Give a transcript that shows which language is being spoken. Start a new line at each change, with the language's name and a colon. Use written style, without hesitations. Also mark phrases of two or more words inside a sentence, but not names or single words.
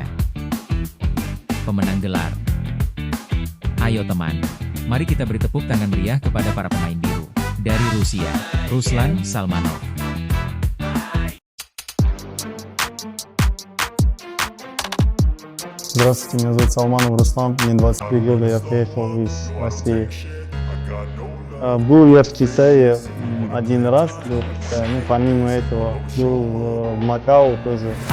Indonesian: Pemenang gelar. Ayo teman, mari kita beri tepuk tangan meriah kepada para pemain biru. Dari Rusia, Ruslan Salmanov.
Russian: Здравствуйте, меня зовут Салманов Руслан, мне 23 года, я приехал из России. Был я в Китае один раз, помимо этого был в Макао тоже.